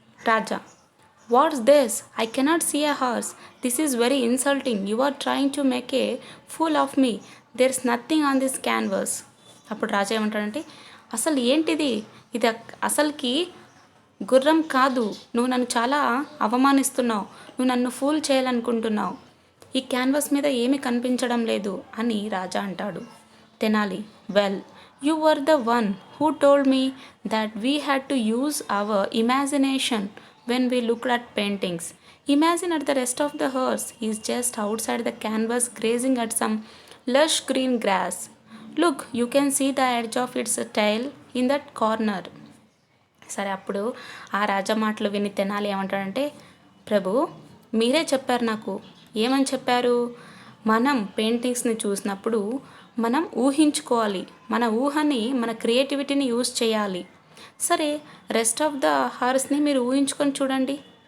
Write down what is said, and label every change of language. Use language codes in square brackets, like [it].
[en] Raja, what's this? I cannot see a horse. This is very insulting. You are trying to make a fool of me. There's nothing on this canvas. [te] అప్పుడు రాజా ఏమంటాడంటే, అసలు ఏంటిది, ఇది అసలుకి గుర్రం కాదు, నువ్వు నన్ను చాలా అవమానిస్తున్నావు, నువ్వు నన్ను ఫూల్ చేయాలనుకుంటున్నావు, ఈ క్యాన్వాస్ మీద ఏమీ కనిపించడం లేదు అని రాజా అంటాడు. [en] Tenali, well, you were the one who told me that we had to use our imagination when we looked at paintings. Imagine at the rest of the horse. He is just outside the canvas grazing at some lush green grass. Look, you can see the edge of its tail in that corner. [te] సరే, అప్పుడు ఆ రాజా మాటలు విని తెనాలి ఏమంటాడంటే, ప్రభు, మీరే చెప్పారు నాకు. ఏమని చెప్పారు? మనం పెయింటింగ్స్ని చూసినప్పుడు మనం ఊహించుకోవాలి, మన ఊహని, మన క్రియేటివిటీని యూజ్ చేయాలి. సరే, [en] rest of the హార్స్ని [te] మీరు ఊహించుకొని చూడండి.